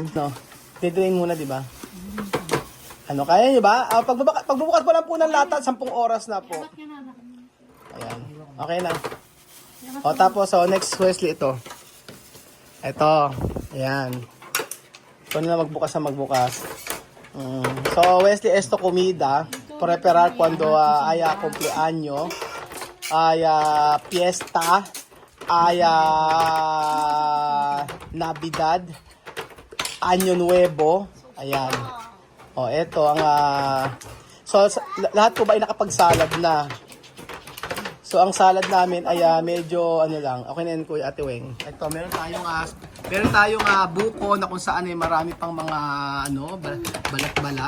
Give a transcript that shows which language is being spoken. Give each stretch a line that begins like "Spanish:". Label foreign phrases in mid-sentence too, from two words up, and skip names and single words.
Filipino: No? Titrain muna, di ba? Ano, kaya nyo ba? Pagbubukas pa lang po ng lata, 10 oras na po. Ba't nga na? Ayan. Okay na. Tapos, next Wesley ito. Ito. Ayan. Ito na magbukas. So,
Spanish: Wesley, esto comida. Preparar cuando haya cumpleaños. Haya fiesta. Haya Navidad. Año Nuevo.
Filipino: Ayan. Ito ang... lahat po ba ay nakapagsalad na? So, ang salad namin ay medyo lang. Okay na yun, Kuya Ate Weng. Ito, meron tayong buko na kung saan ay marami pang mga balat-balat.